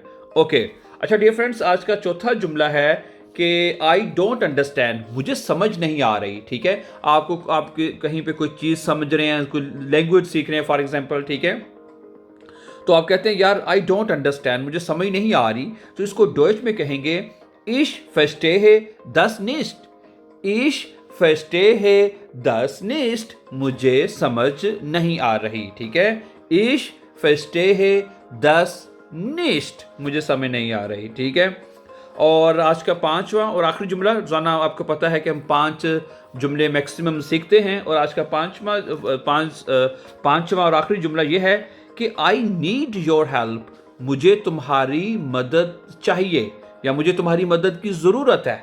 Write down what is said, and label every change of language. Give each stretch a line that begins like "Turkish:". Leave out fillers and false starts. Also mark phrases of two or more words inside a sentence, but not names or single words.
Hindi: ओके, अच्छा
English: dear friends,
Hindi: आज का चौथा जुमला है कि
English: I don't understand,
Hindi: मुझे समझ नहीं आ रही। ठीक है, आप कहीं पे कोई चीज समझ रहे हैं, कोई लैंग्वेज सीख रहे हैं
English: for example.
Hindi: ठीक है, तो आप कहते हैं यार
English: I don't understand,
Hindi: मुझे समझ नहीं आ रही, तो इसको डॉइच में कहेंगे
German: ich verstehe das nicht. ich verstehe das nicht,
Hindi: मुझे समझ नहीं आ रही। ठीक है,
German: ich verstehe das nicht,
Hindi: मुझे समझ नहीं आ रही। ठीक है, और आज का पांचवा और आखिरी जुमला, रोजाना आपको पता है कि हम 5 जुमले मैक्सिमम सीखते हैं, और आज का पांचवा और आखिरी जुमला यह है कि
English: I need your help,
Hindi: मुझे तुम्हारी मदद चाहिए या मुझे तुम्हारी मदद की ज़रूरत है।